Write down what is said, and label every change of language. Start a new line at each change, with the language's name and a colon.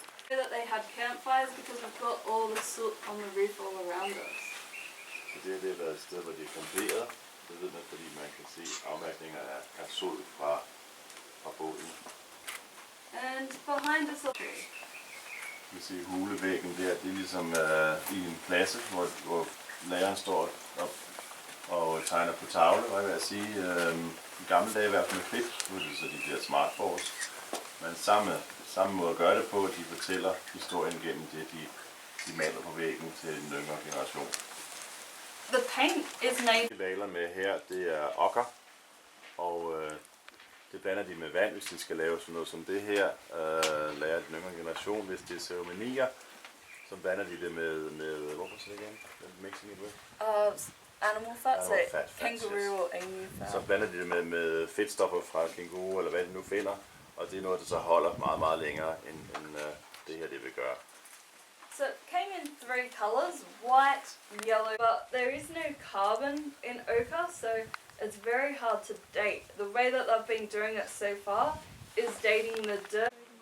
English: That they had campfires because we've got all the soot on the roof all around us.
Danish: Det har været et sted, hvor de kamperede. Det ved man, fordi man kan se afmærkninger af sod fra båden.
English: And behind us a tree.
Danish: Vi ser hulevæggen der, det er ligesom i en klasse, hvor læreren står og tegner på tavle, hvad jeg vil sige. I gamle dage i hvert fald med kridt, nu er det så de der smartboards. Men samme måde at gøre det på, de fortæller historien gennem det, de maler på væggen til den yngre generation.
English: The paint is made.
Danish: Det maler med her, det er okker, og det blander de med vand, hvis de skal lave sådan noget som det her. Lærer den yngre generation, hvis det er ceremonier, så blander de det med hvorfor så igen?
English: Mixing it with? Animal fat, so kangaroo or emu fat.
Danish: Så blander de det med fedtstoffer fra kænguru, eller hvad de nu finder. Og det er noget, der så holder meget, meget længere, end det her, det vil gøre.
English: So it came in 3 colors, white, yellow, but there is no carbon in ochre, so it's very hard to date. The way that they've been doing it so far is dating the dirt.